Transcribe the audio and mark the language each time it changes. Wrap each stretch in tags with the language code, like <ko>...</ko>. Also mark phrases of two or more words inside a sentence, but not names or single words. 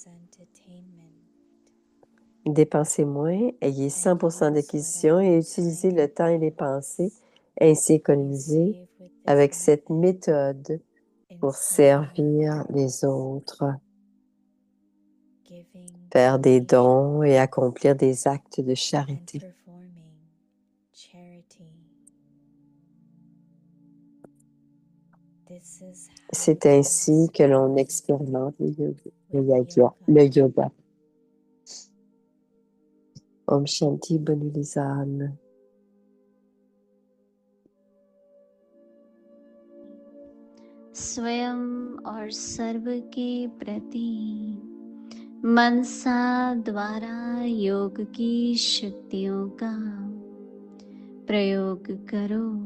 <fr>dépensez moins, ayez 100% d'acquisition et utilisez le temps et les pensées ainsi économisés avec cette méthode pour servir les autres, faire des dons et accomplir des actes de charité. C'est ainsi que l'on expérimente le yoga.</fr> <sa>Om Shanti,</sa> <fr>bonne nuit, âmes.</fr> <hi>स्वयं और सर्व के प्रति मनसा द्वारा योग की शक्तियों का प्रयोग करो।</hi>